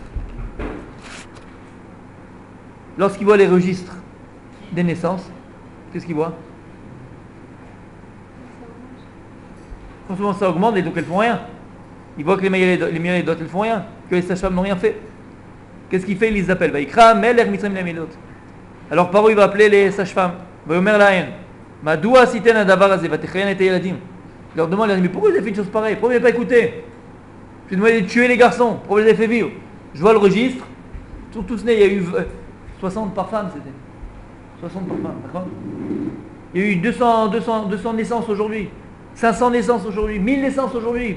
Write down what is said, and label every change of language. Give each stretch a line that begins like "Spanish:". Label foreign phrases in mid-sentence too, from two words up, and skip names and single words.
French: Lorsqu'il voit les registres des naissances, qu'est-ce qu'il voit? Franchement, ça augmente et donc elles font rien. Il voit que les Mialidot elles font rien, que les sages-femmes n'ont rien fait. Qu'est-ce qu'il fait? Il les appelle.
Hebrew: ויקרא מלך מצרים les Mialidot.
French: Alors Paro il va appeler les sages-femmes.
Hebrew: ויאמר להן, מדוע עשיתן הדבר הזה ותחיין את הילדים.
French: Il leur demande, mais pourquoi vous avez fait une chose pareille? Pourquoi vous n'avez pas écouté? Je lui ai demandé de tuer les garçons. Pourquoi vous les avez fait vivre? Je vois le registre. Sur tous nés, il y a eu 60 par femme, c'était. 60 par femme, d'accord? Il y a eu 200 naissances aujourd'hui. 500 naissances aujourd'hui. 1000 naissances aujourd'hui.